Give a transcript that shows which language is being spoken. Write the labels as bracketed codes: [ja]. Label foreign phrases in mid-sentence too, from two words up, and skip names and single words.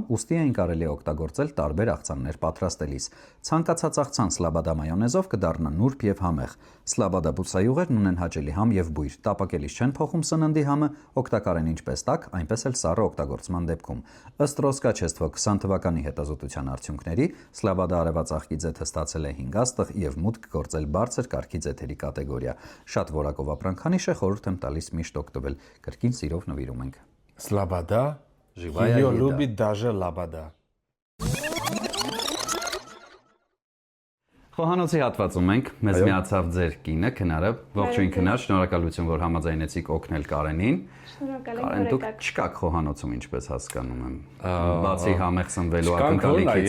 [hy] ուստի այն կարելի է օգտագործել տարբեր աղցաններ պատրաստելիս։ Ցանկացած աղցան սլաբադա մայոնեզով կդառնա նուրբ եւ համեղ։ Սլաբադա բուսայուղերն ունեն հաճելի համ եւ բույր, տապակելիս չեն փոխում սննդի համը, օգտակար են ինչպես տաք, այնպես էլ սառը օգտագործման դեպքում։ Ըստ Ռոսկաչեստվո 20 թվականի հետազոտության արդյունքների, Սլաբադա արևածաղկի ձեթը ստացել է 5 աստղ եւ մուտք գործել բարձր կարգի ձեթերի կատեգորիա։ Շատ որակով ապրանքանիշ է, խորհուրդ եմ տալիս միշտ օգտվել։ Կրկին սիրով նվիրում ենք։ [ru] Слобода, Живая еда. любит даже лобода։ [hy] Խոհանոցի հատվածում ենք, մեզ միացավ ձեր կինը, Քնարը։ Ողջույն Քնար, շնորհակալություն, որ համաձայնեցիք օգնել Կարենին։ Կարեն, դուք չկաք խոհանոցում, ինչպես հասկանում եմ։ Բացի համեղ սնվելու ակնկալիքից։